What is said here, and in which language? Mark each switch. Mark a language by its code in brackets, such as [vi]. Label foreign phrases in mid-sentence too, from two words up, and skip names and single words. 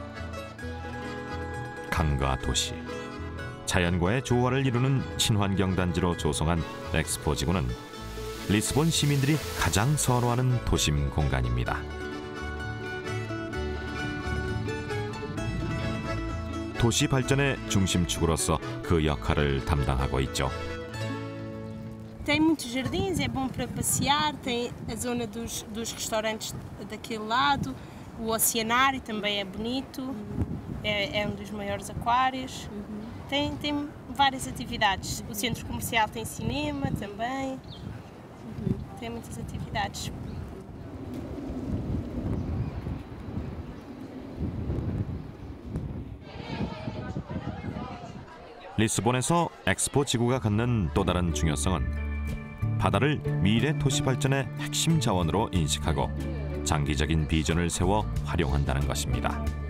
[ko] 강과 도시, 자연과의 조화를 이루는 친환경 단지로 조성한 엑스포지구는 리스본 시민들이 가장 선호하는 도심 공간입니다. 도시 발전의 중심축으로서 그 역할을 담당하고 있죠. [pt] Tem muitos jardins, é bom para passear, tem a zona dos restaurantes daquele lado, o oceanário também é bonito, é um dos maiores aquários. Tem várias atividades. O centro comercial tem cinema também, tem muitas atividades. [ko] 리스본에서 엑스포 지구가 갖는 또 다른 중요성은 바다를 미래 도시 발전의 핵심 자원으로 인식하고 장기적인 비전을 세워 활용한다는 것입니다.